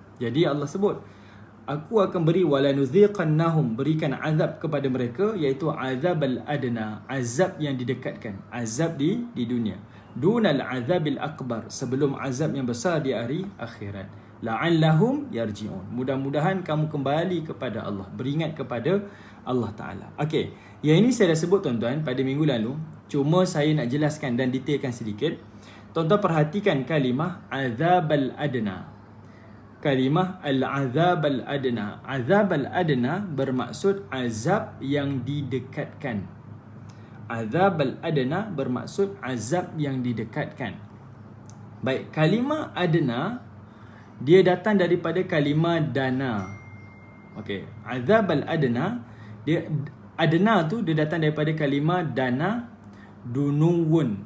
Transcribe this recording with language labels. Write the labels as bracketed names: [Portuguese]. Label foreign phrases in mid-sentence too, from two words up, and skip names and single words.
[Malay] Jadi Allah sebut, aku akan beri walanuziqannahum, berikan azab kepada mereka, iaitu azab al-adna, azab yang didekatkan, azab di dunia, [Arabic] دون العذاب الأكبر, [Malay] sebelum azab yang besar di hari akhirat. [Arabic] لعلهم يرجعون, [Malay] mudah-mudahan kamu kembali kepada Allah, beringat kepada Allah Ta'ala. Okey, yang ini saya dah sebut tuan-tuan pada minggu lalu, cuma saya nak jelaskan dan detailkan sedikit. Tuan-tuan perhatikan kalimah azab al-adna. Kalimah al-azab al-adna. Azab al-adna bermaksud azab yang didekatkan. Azab al-adna bermaksud azab yang didekatkan. Baik, kalimah adna dia datang daripada kalimah dana. Okey, azab al-adna, dia adna tu dia datang daripada kalimah [Arabic] دنا دنوا.